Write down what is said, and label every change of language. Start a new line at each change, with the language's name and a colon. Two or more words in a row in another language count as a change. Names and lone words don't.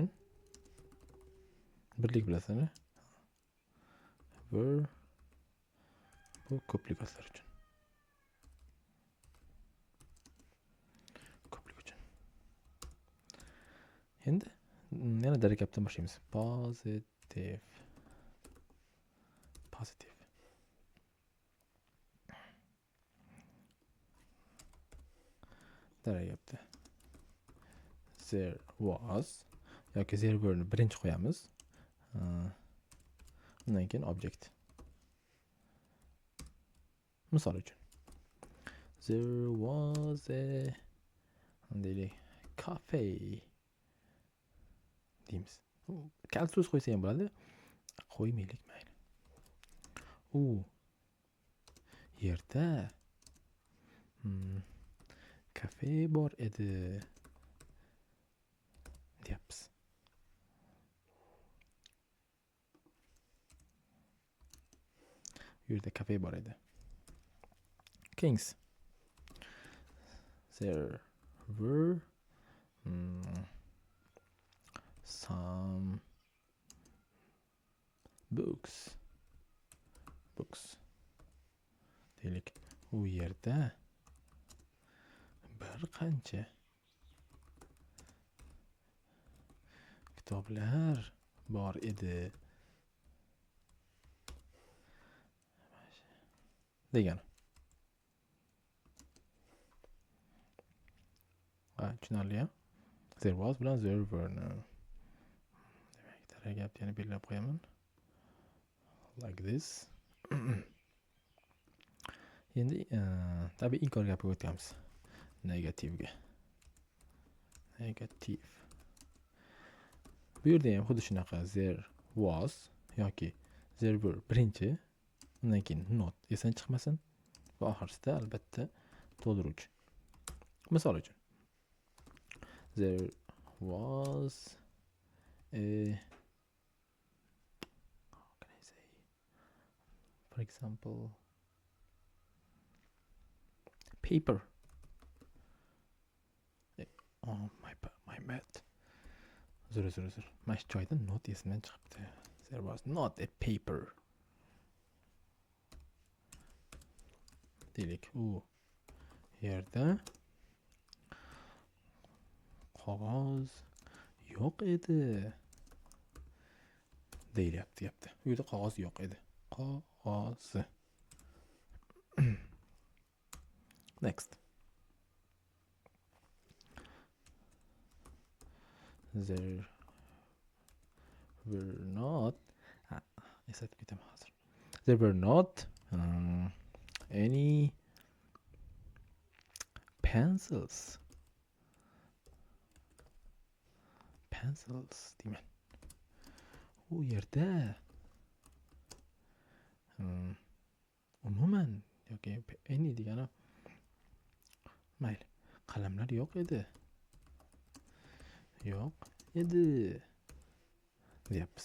Uzbek: Birlik bilasizmi? Were bu ko'plik otlar uchun. Ko'plik uchun. Endi yana darakabdan boshlaymiz. Positive. Darakabda.
English: There was yoki there were
Uzbek: birinchi qo'yamiz. Undan keyin object. Misol uchun.
English: There was a cafe deymiz.
Uzbek: Kal so'z qo'ysa ham bo'ladi. Qo'ymaylik mayli. U yerda kafe bor edi deyapmiz. U yerda kafe bor edi.
English: Kings. There were some books.
Uzbek: Deylik. U yerda bir qancha kitoblar bor edi degan. Tushunarli-a?
English: There was bilan there were.
Uzbek: Demak, daragabni yana belgilab qo'yaman.
English: Like this.
Uzbek: Endi tabiiy inkor gapiga o'tamiz. Negative. Bu yerda ham xuddi shunaqa
English: there was
Uzbek: yoki
English: there were
Uzbek: birinchi, undan keyin not esdan chiqmasin va oxirsida albatta to'ldiruvchi. Misol uchun
English: there was a how can I say, for example, paper. Oh, my math. Zero.
Uzbek: Mana shu joyda not esimdan chiqibdi.
English: There was not a paper.
Uzbek: Deylik, u yerda qog'oz yo'q edi. Deyilyapti. U yerda qog'oz yo'q edi. Qog'ozi. Next.
English: There were not there were not any pencils pencils deyman.
Uzbek: U yerda umuman yoki any degani mayli, qalamlar yo'q edi deyapmiz.